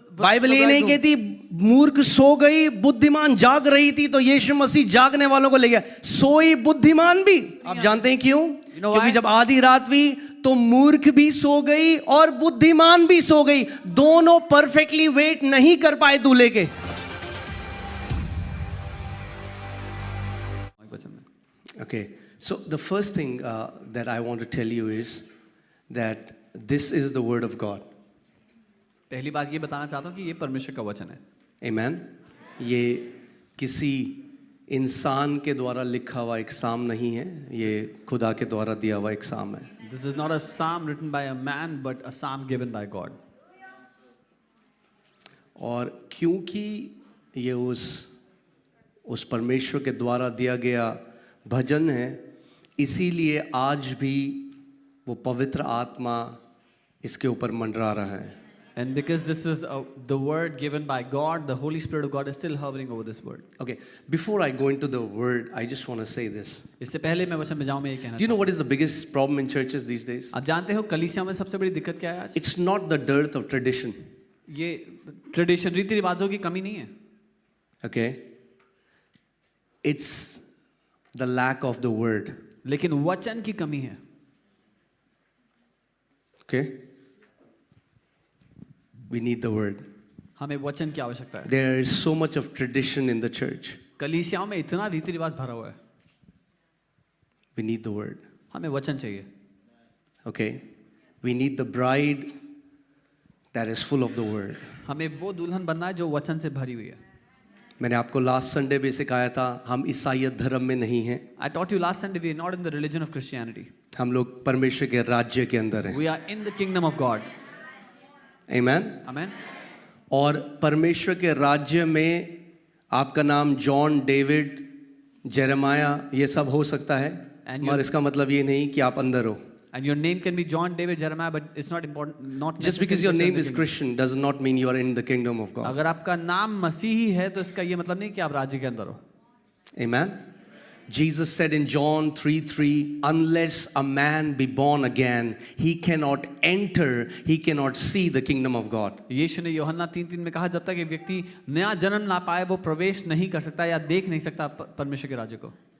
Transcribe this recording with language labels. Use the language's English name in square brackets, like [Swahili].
[Hindi] Bible ये नहीं कहती मूर्ख सो गई बुद्धिमान जाग रही थी तो यीशु मसीह जागने वालों को ले गया, सोई बुद्धिमान भी। आप जानते हैं क्यों? क्योंकि जब आधी रात हुई तो मूर्ख भी सो गई और बुद्धिमान भी सो गई, दोनों परफेक्टली वेट नहीं कर पाए दूल्हे के। [English] Okay, so the first thing that I want to tell you is that this is the word of God. [Hindi] पहली बात ये बताना चाहता हूँ कि ये परमेश्वर का वचन है। [English] Amen. [Hindi] ये किसी इंसान के द्वारा लिखा हुआ एक साम नहीं है, ये खुदा के द्वारा दिया हुआ एक साम है। [English] This is not a psalm written by a man, but a psalm given by God. [Hindi] और क्योंकि ये उस परमेश्वर के द्वारा दिया गया भजन है, इसीलिए आज भी वो पवित्र आत्मा इसके ऊपर मंडरा रहा है। [English] And because this is the word given by God, the Holy Spirit of God is still hovering over this word. Okay, before I go into the word, I just want to say this. [Hindi] इससे पहले मैं वचन में जाऊँ, मैं ये कहना [English] Do you know what is the biggest problem in churches these days? [Hindi] आप जानते हो कलीसिया में सबसे बड़ी दिक्कत क्या है आज? [English] It's not the dearth of tradition. [Hindi] ये ट्रेडिशन, रीति रिवाजों की कमी नहीं है। [English] Okay, it's the lack of the word. [Hindi] लेकिन वचन की कमी है। [English] Okay, we need the word. [Hindi] हमें वचन की आवश्यकता है। [English] There is so much of tradition in the church. [Hindi] कलीसियाओं में इतना रीति रिवाज भरा हुआ है। [English] We need the word. [Hindi] हमें वचन चाहिए। [English] Okay, we need the bride that is full of the word. [Hindi] हमें वो दुल्हन बनना है जो वचन से भरी हुई है। मैंने आपको लास्ट संडे भी सिखाया था, हम ईसाईयत धर्म में नहीं हैं। [English] I taught you last Sunday we are not in the religion of Christianity. [Hindi] हम लोग परमेश्वर के राज्य के अंदर हैं। [English] We are in the kingdom of God. Amen. Amen. [Hindi] और परमेश्वर के राज्य में आपका नाम जॉन, डेविड, जेरेमाया ये सब हो सकता है, और इसका मतलब ये नहीं कि आप अंदर हो। [English] And your name can be John, David, Jeremiah, but it's not important. Not Just because your name is Christian does not mean you are in the kingdom of God. [Hindi] अगर आपका नाम मसीही है तो इसका ये मतलब नहीं कि आप राज्य के अंदर हो। [English] Amen. Jesus said in John 3:3, unless a man be born again, he cannot enter, he cannot see the kingdom of God. [Hindi] यीशु ने यूहन्ना 3:3 में कहा, जब तक एक व्यक्ति नया जन्म ना पाए वो प्रवेश नहीं कर सकता या देख नहीं सकता परमेश्वर के राज्य को।